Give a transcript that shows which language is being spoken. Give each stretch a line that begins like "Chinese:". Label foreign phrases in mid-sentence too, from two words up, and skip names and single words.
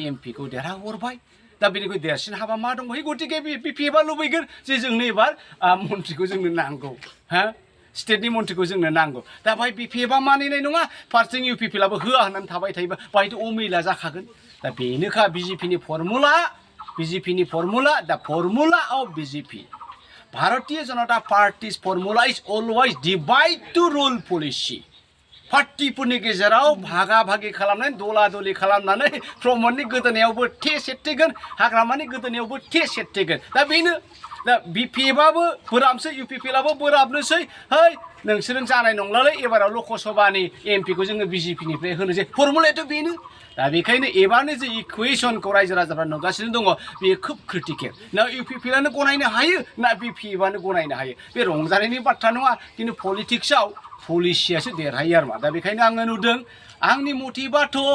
Bodo: एमपिखौ देरहाहरबाय दा बेनिख्रुइ देरसिन हाबा मा दङ गतिके बिपिएफआ लुबैगोन जे जोंनो एबार मन्थ्रिखौ जोंनो नांगौ हा स्टेटनि मन्थ्रिखौ जोंनो नांगौ दा बाहाय बिपिएफआ मानिनाय नङा फारसेथिं इउपिपिएलआबो होआ होननानै थाबाय थायोबा बाहायथ' अमिला जाखागोन दा बेनोखा बिजेपिनि फर्मुला दा
English: formula of BJP Bharatiya Janata Party's formula is always divide to rule policy.
Bodo: पार्टीफोरनि गेजेराव भागा भागि खालामनानै दला दलि खालामनानै प्रमदनि गोदोनायावबो थे सेरथेगोन हाग्रामानि गोदोनायावबो थे सेरथेगोन दा बेनो दा बिपिएफआबो बोराबनोसै इउपिपिएलआबो बोराबनोसै है नोंसोरजों जानाय नंलालै एबाराव लकसभानि एमपिखौ जोङो बिजेपिनिफ्राय होनोसै फर्मुलायाथ' बेनो दा बेखायनो एबारनो जे इकुवेशनखौ रायजो राजाफ्रा नुगासिनो दङ बेयो खोब क्रिटिकेल ना इउपिपिएलआनो गनायनो हायो ना बिपिएफआनो गनायनो हायो बे रंजानायनि बाथ्रा नङा खिन्थु पलिटिक्सआव पलिसियासो देरहायो आरो मा दा बेखायनो आङो नुदों आंनि मथेबाथ'